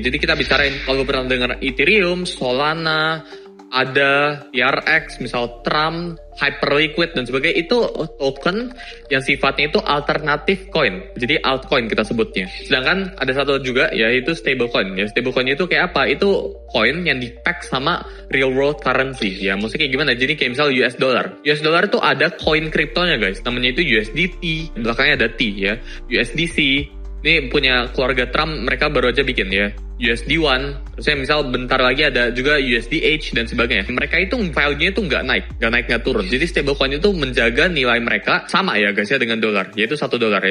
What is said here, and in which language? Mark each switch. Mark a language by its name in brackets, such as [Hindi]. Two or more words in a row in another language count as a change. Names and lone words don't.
[Indonesian] Jadi kita bicarain, kalau pernah dengar Ethereum, Solana, ada TRX, misal Trump, Hyperliquid dan sebagainya, itu token yang sifatnya itu alternatif coin. Jadi altcoin kita sebutnya. Sedangkan ada satu juga yaitu stablecoin. Ya stablecoin itu kayak apa? Itu coin yang di-pack sama [English] real world currency. [Indonesian] Ya maksudnya kayak gimana? Jadi kayak misal [English] US dollar. US dollar [Indonesian] itu ada coin kriptonya guys. Namanya itu USDT, belakangnya ada T ya. USDC. Ini punya keluarga Trump, mereka baru aja bikin ya. USD1, terusnya misal bentar lagi ada juga USDH dan sebagainya. Mereka itu value-nya itu nggak naik, nggak turun. Jadi stablecoin itu menjaga nilai mereka sama ya guys ya dengan dolar, yaitu $1 ya.